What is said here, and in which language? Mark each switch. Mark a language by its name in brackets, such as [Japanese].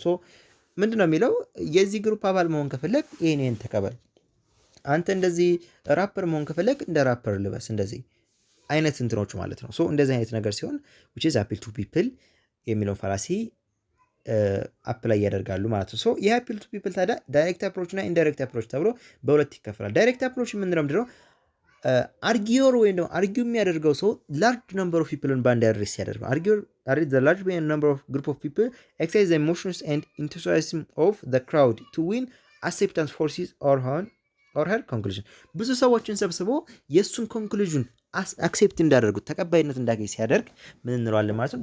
[Amharic] so ምንድነው የሚለው? የዚህ ግሩፕ አባል መሆን ከፈለግ ይሄን ተቀበል። አንተ እንደዚህ ራፐር መሆን ከፈለግ እንደ ራፐር ልበስ። እንደዚህ አይነት እንትኖች ማለት ነው። ሶ እንደዚህ አይነት ነገር ሲሆን [English] which is appeal to people [Amharic] የሚለውን ፋላሲ አፕላይ ያደርጋሉ ማለት ነው። ሶ የአፒል ቱ ፒፕል ታዲያ ዳይሬክት አፕሮች እና ኢንዳይሬክት አፕሮች ተብሎ በሁለት ይከፈላል። ዳይሬክት አፕሮች የምንለው ምንድነው? አርጊዮር ወይም ደግሞ አርጊው የሚያደርገው ሰው ላርጅ ነምበር ኦፍ ፒፕልን ባንድ አድሬስ ያደርገው። [English] አርጊዮር the large number of group of people exercise the emotions and enthusiasm of the crowd to win acceptance for his or her conclusion. [Amharic] ብዙ ሰዎችን ሰብስቦ የእሱን ኮንክሉዥን አክሴፕት እንዳደርጉት ተቀባይነት እንዳገኝ ሲያደርግ ምን እንለዋለን ማለት ነው?